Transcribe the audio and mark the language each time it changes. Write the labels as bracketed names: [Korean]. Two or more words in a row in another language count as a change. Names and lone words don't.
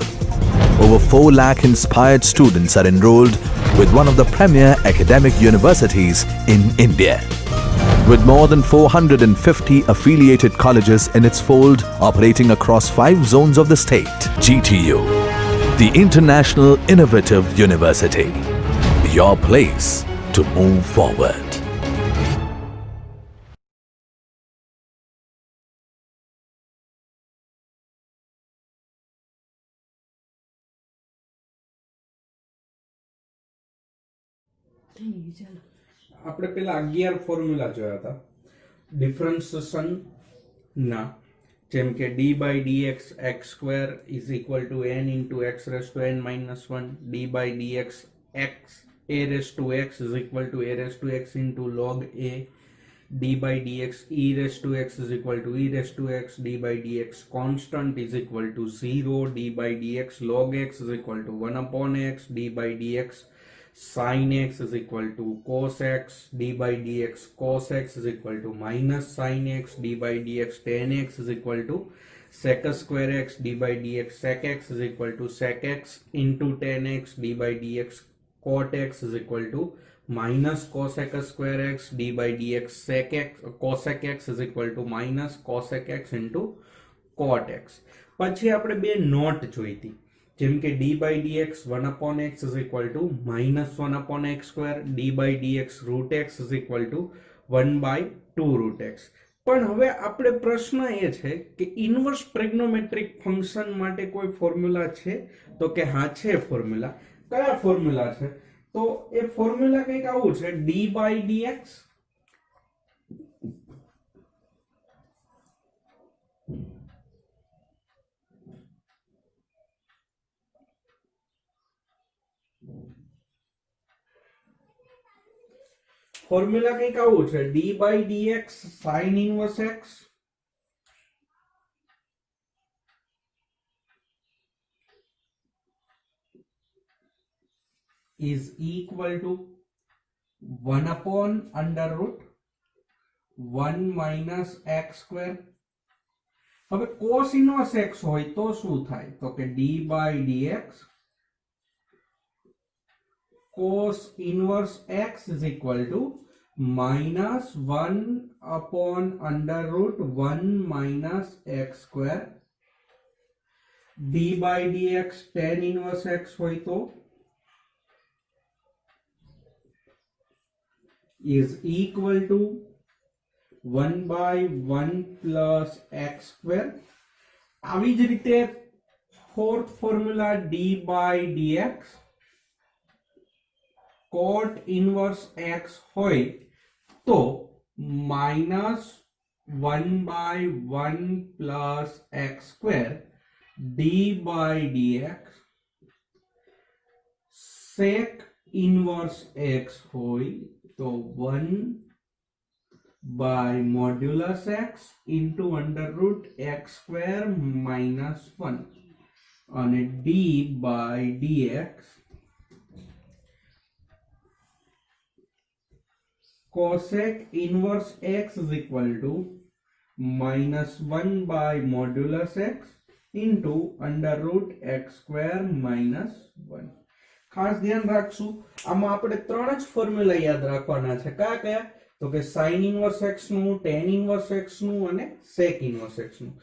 [English] Over 4 lakh inspired students are enrolled with one of the premier academic universities in India. With more than 450 affiliated colleges in its fold operating across 5 zones of the state, GTU, the International Innovative University, your place to move forward. [Gujarati] આપણે પેલા 11 ફોર્મ્યુલા જોયા હતા ડિફરન્શિએશન ના, જેમ કે [English] d by dx x square is equal to n into x raised to n minus 1, d by dx x a raised to x is equal to a raised to x into log a, d by dx e raised to x is equal to e raised to x, d by dx constant is equal to 0, d by dx log x is equal to 1 upon x, d by dx sin x is equal to cos x, d by dx cos x is equal to minus sin x, d by dx tan x is equal to sec square x, d by dx sec x is equal to sec x into tan x, d by dx cot x is equal to minus cosec square x, d by dx sec x cosec x is equal to minus cosec x into cot x. [Gujarati] પછી આપણે બે નોટ જોઈતી, જેમ કે [English] d by dx 1 upon x is equal to minus 1 upon x square, d by dx root x is equal to 1 by 2 root x. [Gujarati] પણ હવે આપણે પ્રશ્ન એ છે કે ઇન્વર્સ ટ્રિગ્નોમેટ્રિક ફંક્શન માટે કોઈ ફોર્મ્યુલા છે? તો કે હા છે ફોર્મ્યુલા. કયા ફોર્મ્યુલા છે? તો એ ફોર્મ્યુલા કંઈક આવું છે, [English] d by dx [Gujarati] ફોર્મ્યુલા કંઈક આવું છે, [English] d by dx sin inverse x is equal to 1 upon under root 1 minus x square. [Gujarati] હવે [English] cos inverse x [Gujarati] હોય તો શું થાય? [English] તો કે d by dx cos inverse x is equal to minus 1 upon under root 1 minus x square, d by dx tan inverse x [Gujarati] હોય તો [English] is equal to 1 by 1 plus x square. [Gujarati] આવી જ રીતે [English] fourth formula d by dx cot inverse x [Gujarati] હોય તો [English] minus 1 by 1 plus x square, d by dx sec inverse x [Gujarati] હોય તો [English] 1 by modulus x into under root x square minus 1 અને d by dx cosec inverse x is equal to minus 1 by modulus x into under root x square minus 1. [Gujarati] ખાસ ધ્યાન રાખશું, આમાં આપણે 3 જ ફોર્મ્યુલા યાદ રાખવાના છે. કયા કયા? તો કે [English] sin inverse x [Gujarati] નું, [English] tan inverse x [Gujarati] નું અને [English] sec inverse x [Gujarati] નું.